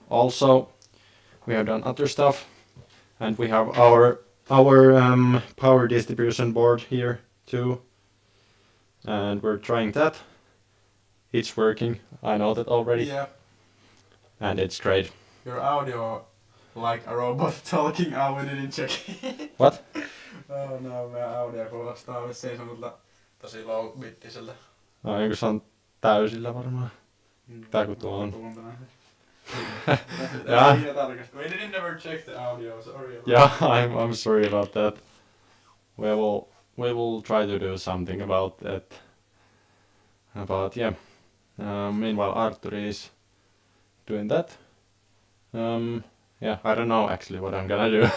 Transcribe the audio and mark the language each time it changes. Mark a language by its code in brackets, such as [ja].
[en] Also, we have done other stuff, and we have our power distribution board here too, and we're trying that. It's working, I know that already. Yeah. And it's great. Your audio like a robot talking. We didn't check. What? Oh no, [fi] meidän audio kuulostaa vissiin semmoilta tosi low bittiseltä. No, eikö se on täysillä varmaan? Tää kun tuo on. [en] Yeah. We didn't never check the audio, sorry. Yeah, I'm sorry about that. We will try to do something about that. Yeah. Meanwhile, Artturi is doing that. Yeah, I don't know actually what I'm gonna do.